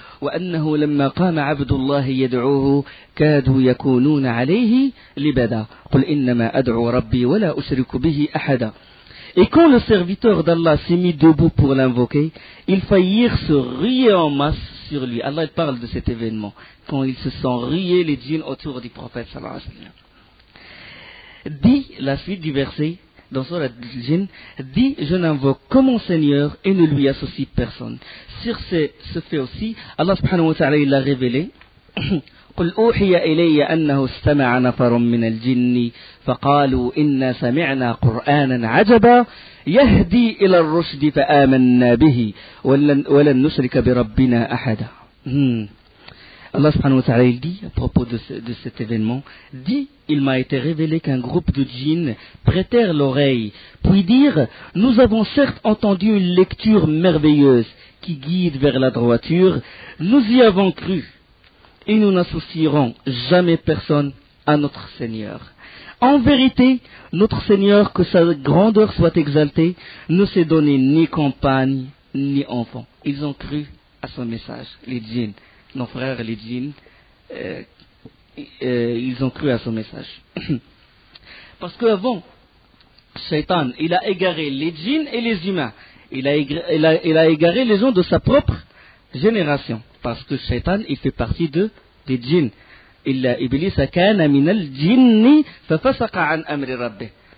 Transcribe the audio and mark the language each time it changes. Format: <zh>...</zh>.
<ar>وأنه لما قام عبد الله يدعوه كادوا يكونون عليه لبدا قل إنما أدعو ربي ولا أشرك به أحدا.</ar> <fr>Et quand le serviteur d'Allah s'est mis debout pour l'invoquer, ils faillirent se ruer en masse sur lui. Allah il parle de cet événement quand ils se sont rués les djinns autour du prophète sallallahu alayhi wa sallam. Dit la suite du verset, dans sur la djinn, dit je n'invoque que mon Seigneur et ne lui associe personne. Sur ce fait aussi, Allah subhanahu wa ta'ala il a révélé</fr> <ar>قل أوحي إلي أنه استمع نفر من الجن فقالوا إنا سمعنا قرآنا عجبا يهدي إلى الرشد فآمنا به ولن نشرك بربنا أحدا.</ar> <fr>Allah subhanahu wa ta'ala il dit à propos de cet événement, dit il m'a été révélé qu'un groupe de djinns prêtèrent l'oreille, puis dirent nous avons certes entendu une lecture merveilleuse qui guide vers la droiture, nous y avons cru et nous n'associerons jamais personne à notre Seigneur. En vérité, notre Seigneur, que sa grandeur soit exaltée, ne s'est donné ni compagne ni enfant. Ils ont cru à son message, les djinns. Nos frères, les djinns, ils ont cru à son message. Parce qu'avant, Shaitan, il a égaré les djinns et les humains. Il a égaré les gens de sa propre génération. Parce que Shaitan, il fait partie des djinns. Il a Iblis,</fr> <ar>كان من الجن ففسق عن أمر ربه.</ar>